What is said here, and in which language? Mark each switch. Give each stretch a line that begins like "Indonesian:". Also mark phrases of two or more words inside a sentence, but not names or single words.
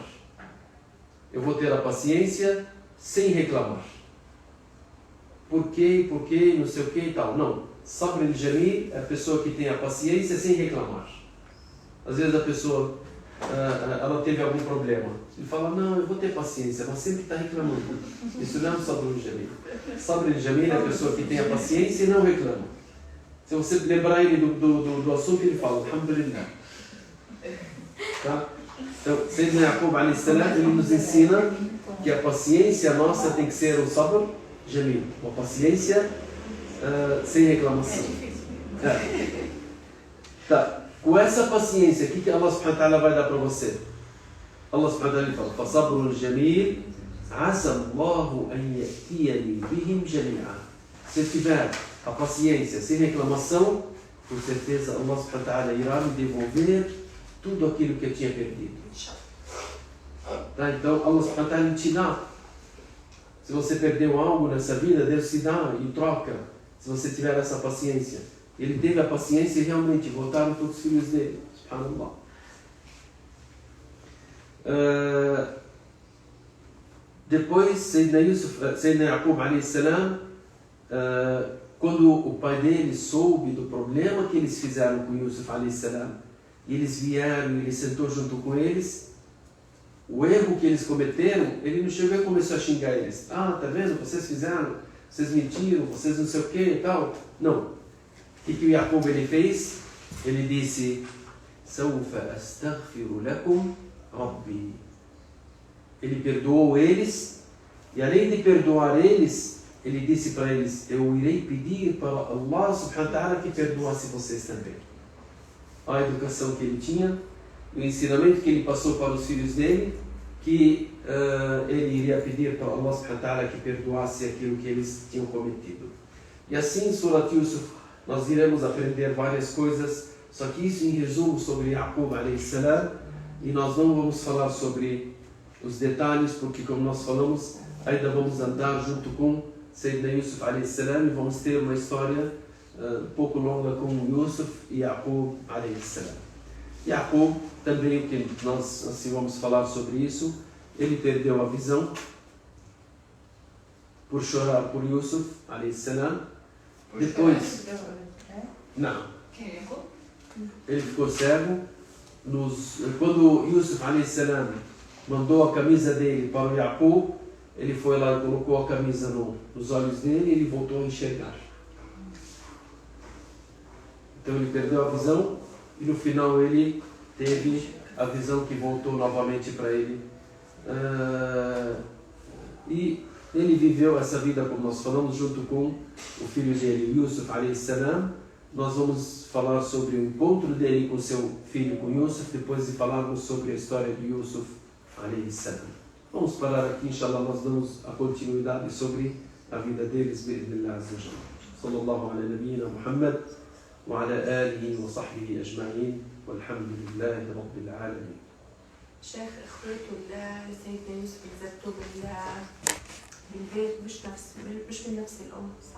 Portuguese: Eu vou ter a paciência sem reclamar. Por quê, não sei o que e tal. Não.
Arabic: صبر جميل
Portuguese: é a pessoa que tem a paciência sem reclamar. Às vezes a pessoa ela teve algum problema. Ele fala: "Não, eu vou ter paciência", mas sempre está reclamando. Isso não é um
Arabic: صبر جميل. صبر جميل
Portuguese: é a pessoa que tem a paciência e não reclama. Se você lembrar ele do assunto, ele fala: "Alhamdulillah." Tá? Então,
Arabic: سيدنا يعقوب عليه السلام,
Portuguese: ele nos ensina que a paciência nossa tem que ser o
Arabic: صبر جميل,
Portuguese: uma paciência sem reclamação. Tá. Com essa paciência, o que
Arabic: الله سبحانه وتعالى
Portuguese: vai dar para você?
Arabic: الله سبحانه وتعالى fala: "فصبر جميل عسى الله أن يأتيني بهم جميعا."
Portuguese: Se tiver a paciência sem reclamação, com certeza
Arabic: الله سبحانه وتعالى
Portuguese: irá me devolver tudo aquilo que eu tinha perdido. Tá? Então
Arabic: الله سبحانه وتعالى
Portuguese: te dá. Se você perdeu algo nessa vida, Deus te dá em troca, se você tiver essa paciência. Ele teve a paciência e realmente voltaram todos os filhos dele. Subhanallah. Depois,
Arabic: سيدنا يعقوب عليه السلام,
Portuguese: quando o pai dele soube do problema que eles fizeram com
Arabic: يوسف عليه السلام,
Portuguese: e eles vieram, ele sentou junto com eles, o erro que eles cometeram, ele não chegou e começou a xingar eles. "Ah, tá vendo? Vocês fizeram, vocês mentiram, vocês não sei o que e tal." Não. O que o Yaqub ele fez? Ele disse:
Arabic: "سوف أستغفر لكم ربي."
Portuguese: Ele perdoou eles, e além de perdoar eles, ele disse para eles: "Eu irei pedir para
Arabic: الله سبحانه وتعالى
Portuguese: que perdoasse vocês também." A educação que ele tinha, o ensinamento que ele passou para os filhos dele, que ele iria pedir para
Arabic: الله سبحانه وتعالى
Portuguese: que perdoasse aquilo que eles tinham cometido. E assim, em Surat Yusuf, nós iremos aprender várias coisas, só que isso em resumo sobre
Arabic: يعقوب عليه السلام,
Portuguese: e nós não vamos falar sobre os detalhes, porque como nós falamos, ainda vamos andar junto com
Arabic: سيدنا يوسف عليه السلام
Portuguese: e vamos ter uma história um pouco longa com Yusuf e
Arabic: يعقوب عليه السلام.
Portuguese: Yaqub, também, o que nós assim vamos falar sobre isso, ele perdeu a visão por chorar por
Arabic: يوسف عليه السلام.
Portuguese: Depois, não, ele ficou cego. Quando
Arabic: يوسف عليه السلام
Portuguese: mandou a camisa dele para o Yaqub, ele foi lá e colocou a camisa nos olhos dele e ele voltou a enxergar. Então ele perdeu a visão e no final ele teve a visão que voltou novamente para ele. E ele viveu essa vida, como nós falamos, junto com o filho dele,
Arabic: يوسف عليه السلام.
Portuguese: Nós vamos falar sobre o encontro dele com seu filho, com Yusuf, depois de falarmos sobre a história de
Arabic: يوسف عليه السلام.
Portuguese: Vamos parar aqui, inshallah, nós damos a continuidade sobre a vida deles,
Arabic: بإذن الله عز وجل. صلى الله على نبينا محمد وعلى آله وصحبه أجمعين والحمد لله رب العالمين. شيخ اخوته لسيدنا يوسف انزلتوا بالبيت مش من نفس الام صح؟